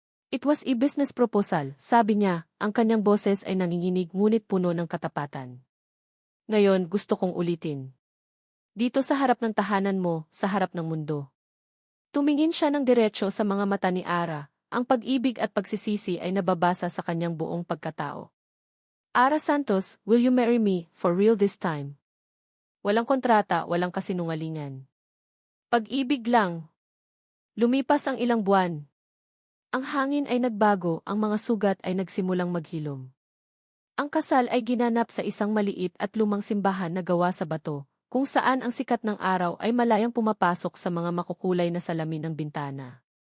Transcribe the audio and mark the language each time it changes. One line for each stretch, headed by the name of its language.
English: It was a business proposal,
Filipino: sabi niya, ang kanyang boses ay nanginginig ngunit puno ng katapatan. Ngayon gusto kong ulitin. Dito sa harap ng tahanan mo, sa harap ng mundo. Tumingin siya ng diretso sa mga mata ni Ara, ang pag-ibig at pagsisisi ay nababasa sa kanyang buong pagkatao.
English: Ara Santos, will you marry me, for real this time?
Filipino: Walang kontrata, walang kasinungalingan. Pag-ibig lang. Lumipas ang ilang buwan. Ang hangin ay nagbago, ang mga sugat ay nagsimulang maghilom. Ang kasal ay ginanap sa isang maliit at lumang simbahan na gawa sa bato, kung saan ang sikat ng araw ay malayang pumapasok sa mga makukulay na salamin ng bintana.